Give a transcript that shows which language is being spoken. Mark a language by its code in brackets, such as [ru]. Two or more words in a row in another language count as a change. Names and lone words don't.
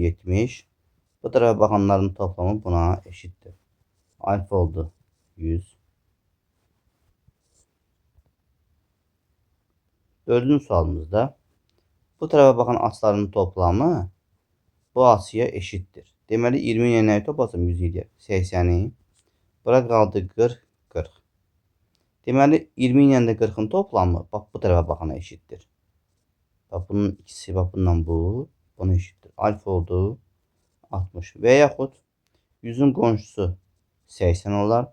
[tr] Bu tarafa bakanların toplamı buna eşittir. Alfa oldu 100. [az] Dördüncü sualımızda [tr] bu tarafa bakan açıların toplamı bu açıya eşittir. [az] Deməli 20 ilə nəyi toplasam 100 edir? 80'i. Bura qaldı 40, 40. Deməli 20 ilə də 40'ın toplamı bax bu tarafa baxana eşittir. Bax bunun ikisi, bax bundan bu, buna eşittir. Alfa oldu 60 və yaxud 100'ün qonşusu 80 olar.